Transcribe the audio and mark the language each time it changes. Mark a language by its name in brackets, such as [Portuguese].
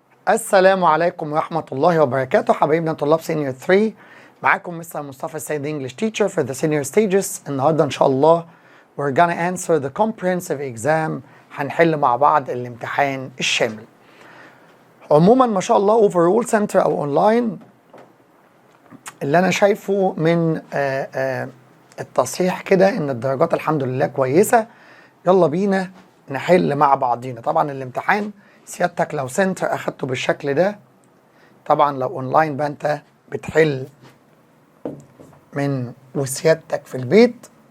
[Arabic] السلام عليكم ورحمة الله وبركاته حبايبنا طلاب سينيور 3. معاكم مستر مصطفى السيد [English] English teacher for the senior stages. [Arabic] النهاردة إن شاء الله [English] we're gonna answer the comprehensive exam. [Arabic] هنحل مع بعض الامتحان الشامل. عموما ما شاء الله [English] overall center [Arabic] أو online اللي أنا شايفه من التصحيح كده إن الدرجات الحمد لله كويسة. يلا بينا نحل مع بعضينا. طبعا الامتحان سيادتك لو سنتر اخدته بالشكل ده، طبعا لو اونلاين بقى انت بتحل من وسيادتك في البيت.